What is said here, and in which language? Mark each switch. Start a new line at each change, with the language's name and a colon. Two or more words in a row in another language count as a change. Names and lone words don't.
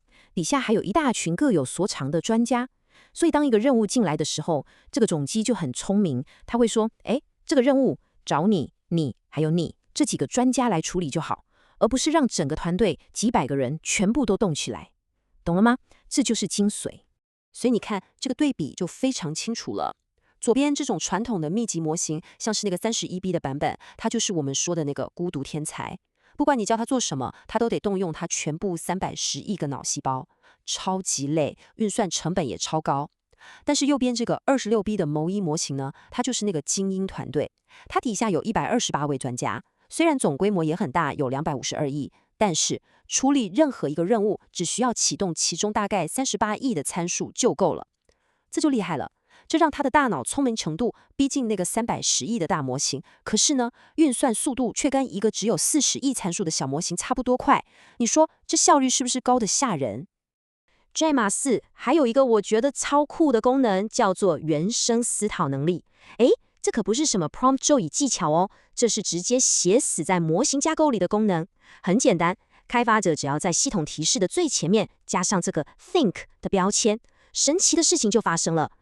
Chinese: 底下還有一大群各有所長的專家。所以當一個任務進來的時候，這個總機就很聰明，他會說：這個任務找你還有你這幾個專家來處理就好，而不是讓整個團隊幾百個人全部都動起來。懂了嗎？這就是精髓。所以你看，這個對比就非常清楚了。左邊這種傳統的密集模型，像是那個 31B 的版本，它就是我們說的那個孤獨天才。不管你叫它做什麼，它都得動用它全部310 億個腦細胞，超級累，運算成本也超高。但是右邊這個 26B 的 MOE 模型呢，它就是那個精英團隊，它底下有128位專家，雖然總規模也很大，有252億，但是處理任何一個任務只需要啟動其中大概38億的參數就夠了，這就厲害了。這讓他的大腦聰明程度逼近那個310億的大模型，可是呢，運算速度卻跟一個只有40億參數的小模型差不多快。你說這效率是不是高得嚇人？Gemma 4還有一個我覺得超酷的功能，叫做原生思考能力。這可不是什麼 prompt 咒語技巧哦，這是直接寫死在模型架構裡的功能。很簡單，開發者只要在系統提示的最前面加上這個 think 的標籤，神奇的事情就發生了。